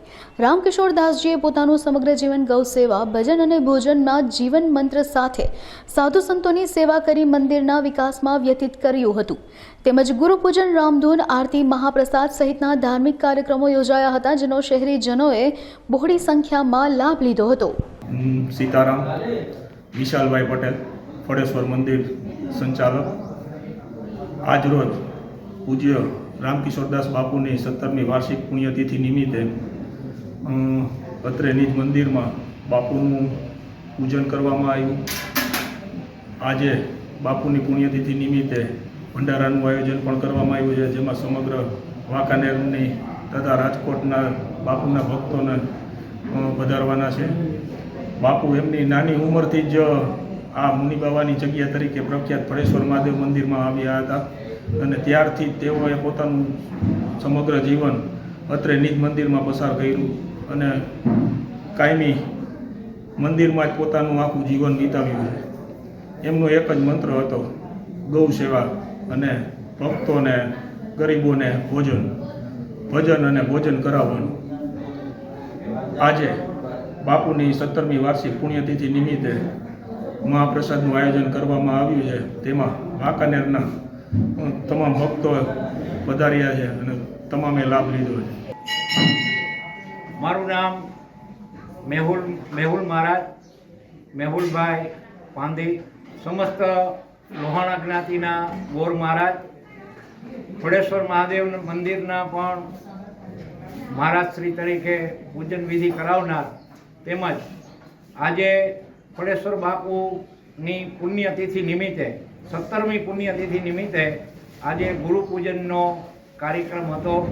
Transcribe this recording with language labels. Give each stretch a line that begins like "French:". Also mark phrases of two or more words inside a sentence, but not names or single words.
Gujarati: રામકિશોરદાસજીએ પોતાનું સમગ્ર જીવન ગૌ સેવા, ભજન અને ભોજનના જીવન મંત્ર સાથે સાધુ સંતોની સેવા કરી મંદિરના વિકાસમાં વ્યતીત કર્યું હતું। તેમજ ગુરુપૂજન, રામધૂન, આરતી, મહાપ્રસાદ સહિતના ધાર્મિક કાર્યક્રમો યોજાયા હતા, જેનો શહેરીજનોએ બહોળી સંખ્યામાં લાભ લીધો હતો। સીતારામ વિશાલ ભાઈ પટેલ ફડેશ્વર મંદિર સંચાલક આજ રોજ પૂજ્ય રામકિશોરદાસ બાપુ ને 17મી વાર્ષિક પુણ્યતિથિ નિમિત્તે અત્રે નિજ મંદિર મેં બાપુનું પૂજન કરવામાં આવ્યું। આજે બાપુની પુણ્યતિથિ નિમિત્તે ભંડારાનું આયોજન પણ કરવામાં આવ્યું છે, જેમાં સમગ્ર વાંકાનેરની તથા રાજકોટના બાપુના ભક્તોને પધારવાના છે। બાપુ એમની નાની ઉંમરથી જ આ મુનિબાબાની જગ્યા તરીકે પ્રખ્યાત ફળેશ્વર મહાદેવ મંદિર મેં આવ્યા હતા અને ત્યારથી તેઓએ પોતાનું સમગ્ર જીવન અત્રે નિજ મંદિર મેં પસાર કર્યું અને કાયમી મંદિર મેં જ પોતાનું આખું જીવન વિતાવ્યું છે। એમનો એક જ મંત્ર હતો, ગૌ સેવા અને ભક્તોને ગરીબોને ભોજન, ભજન અને ભોજન કરાવવાનું। આજે બાપુની 17મી વાર્ષિક પુણ્યતિથિ નિમિત્તે મહાપ્રસાદનું આયોજન કરવામાં આવ્યું છે, તેમાં વાંકાનેરના તમામ ભક્તો પધાર્યા છે અને તમામે લાભ લીધો છે। મારું નામ મેહુલ મહારાજ, મેહુલભાઈ પાંધી, સમસ્ત લોહાણા જ્ઞાતિના ગોર મહારાજ, ફળેશ્વર મહાદેવ મંદિરના પણ મહારાજશ્રી તરીકે પૂજન વિધિ કરાવનાર, તેમજ આજે ફળેશ્વર બાપુની પુણ્યતિથિ નિમિત્તે 17મી પુણ્યતિથિ નિમિત્તે આજે ગુરુ પૂજનનો કાર્યક્રમ હતો।